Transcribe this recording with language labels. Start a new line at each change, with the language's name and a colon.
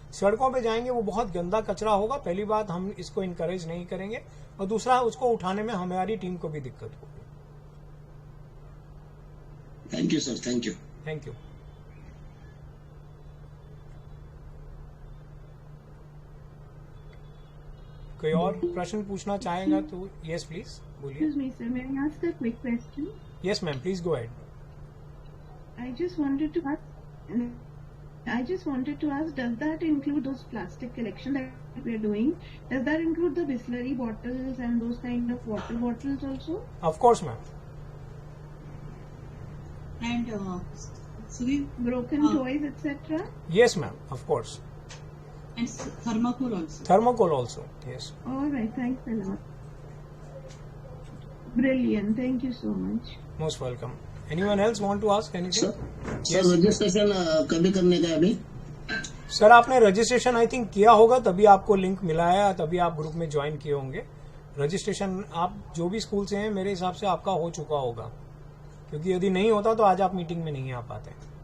Hindi: सड़कों पे जाएंगे वो बहुत गंदा कचरा होगा। पहली बात, हम इसको इनकरेज नहीं करेंगे, और दूसरा, उसको उठाने में हमारी टीम को भी दिक्कत होगी।
English: Thank you sir. Thank you. Thank you.
Hindi: कोई और प्रश्न पूछना चाहेगा तो
English: yes please
Hindi: बोलिए।
English: Excuse me, sir. May I ask a quick question? Yes ma'am, please go ahead. I just wanted to ask, does that include those plastic collection that we are doing? Does that include the Bisleri bottles and those kind of water bottles also? Of course, ma'am. And Sudhir, Broken toys, etc.? Yes, ma'am. Of course. and thermocol also. Thermocol also. Yes. All right. Thanks a lot. Brilliant. Thank you so much. Most welcome. Anyone else want to ask anything?
Hindi: Sir registration कभी करने का अभी? Sir आपने registration I think किया होगा, तभी आपको link मिला है, तभी आप ग्रुप में ज्वाइन किए होंगे। रजिस्ट्रेशन आप जो भी स्कूल से हैं, मेरे हिसाब से आपका हो चुका होगा, क्योंकि यदि नहीं होता तो आज आप मीटिंग में नहीं आ पाते।